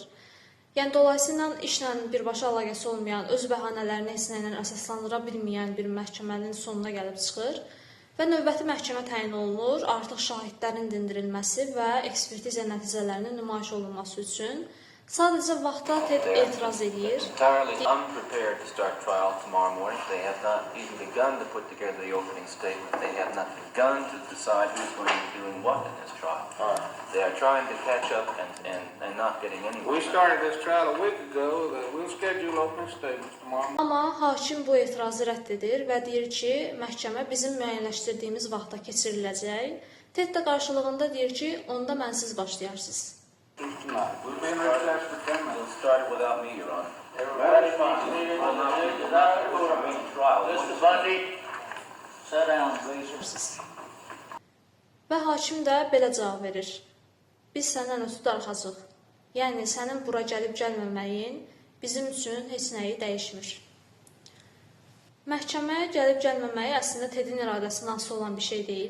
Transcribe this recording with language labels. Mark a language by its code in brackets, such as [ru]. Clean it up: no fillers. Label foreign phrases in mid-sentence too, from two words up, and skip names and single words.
[az] Yəni, dolayısıyla işlə birbaşa əlaqəsi olmayan, öz bəhanələrini heç nə ilə əsaslandıra bilməyən bir məhkəmənin sonuna gəlib çıxır və növbəti məhkəmə təyin olunur, artıq şahidlərin dindirilməsi və ekspertiza nəticələrinin nümayiş olunması üçün. Sadəcə vaxta TED etiraz edir. [en] Entirely unprepared to start trial tomorrow morning. They have not even begun to put together the opening statement. They have not begun to decide who's going to be doing what in this trial. They are trying to catch up and not getting anywhere. We started this trial a week ago. We'll schedule opening statements tomorrow morning. [az] Amma hakim bu etirazı rədd edir və deyir ki, məhkəmə bizim müəyyənləşdirdiyimiz vaxta keçiriləcək. TED də qarşılığında deyir ki, onda mənsiz başlayarsınız. [en] We'll be in recess for 10 minutes. We'll start it without me, Your Honor. Everybody Mr. Bundy, sit down, please. [az] Və hakim də belə cavab verir. Biz səndən ötürü darıxacaq. Yəni, sənin bura gəlib gəlməməyin bizim üçün heç nəyi dəyişmir. Məhkəməyə gəlib gəlməməyi əslində TED-in iradəsindən asılı olan bir şey deyil.